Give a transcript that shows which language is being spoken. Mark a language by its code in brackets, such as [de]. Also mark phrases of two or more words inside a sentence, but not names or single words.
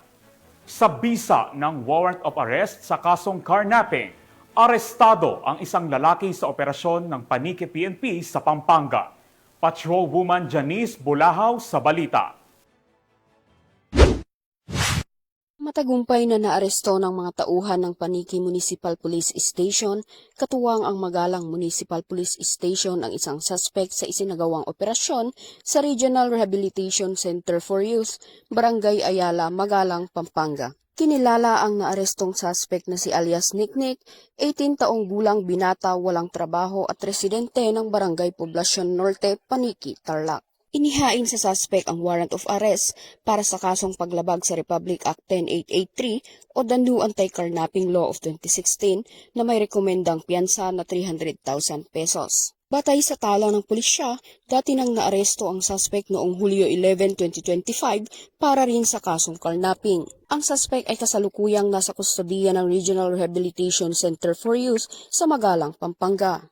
[tl] Sa bisa ng [en] warrant of arrest [tl] sa kasong carnapping, arestado ang isang lalaki sa operasyon ng Paniki PNP sa Pampanga. Patrolwoman Janice Bulahaw sa balita. Matagumpay na naaresto ng mga tauhan ng Paniki Municipal Police Station, katuwang ang Magalang Municipal Police Station ang isang suspect sa isinagawang operasyon sa Regional Rehabilitation Center for Youth, Barangay Ayala, Magalang, Pampanga. Kinilala ang naarestong suspect na si alias Niknik, 18 taong gulang binata, walang trabaho at residente ng Barangay Poblacion Norte, Paniki, Tarlac. Inihain sa suspect ang [en] warrant of arrest [tl] para sa kasong paglabag sa Republic Act 10883 o the New Anti-Carnapping Law of 2016 na may rekomendang piyansa na 300,000 pesos. Batay sa tala ng pulisya, dati nang naaresto ang suspect noong Hulyo 11, 2025 para rin sa kasong carnapping. Ang suspect ay kasalukuyang nasa kustodiya ng Regional Rehabilitation Center for Youth sa Magalang, Pampanga.